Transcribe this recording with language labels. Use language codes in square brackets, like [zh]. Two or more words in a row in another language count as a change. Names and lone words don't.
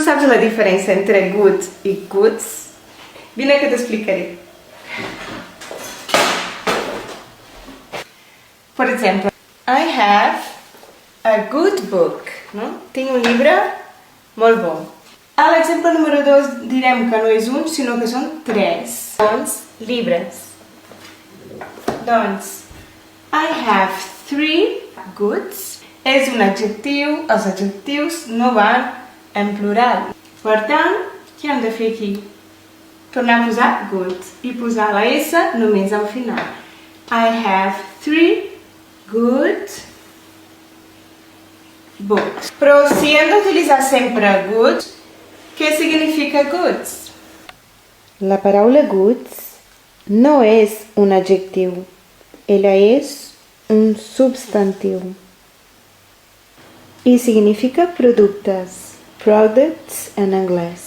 [ca] Saps la diferència entre good i goods? Vine que t'explicaré. Per exemple, [en] I have a good book. [ca] No? Tinc un llibre molt bo. A l'exemple número 2 direm que no és un, sinó que són 3. Doncs, llibres. Doncs, [en] I have 3 goods. [ca] És un adjectiu, els adjectius no van en plural. Per tant, què hem de fer aquí? Tornar a posar good i posar la S només al final. [en] I have 3 good books. [ca] Però si hem d'utilitzar sempre good, què significa goods? La paraula goods no és un adjectiu, ella és un substantiu i significa productes, products en anglès.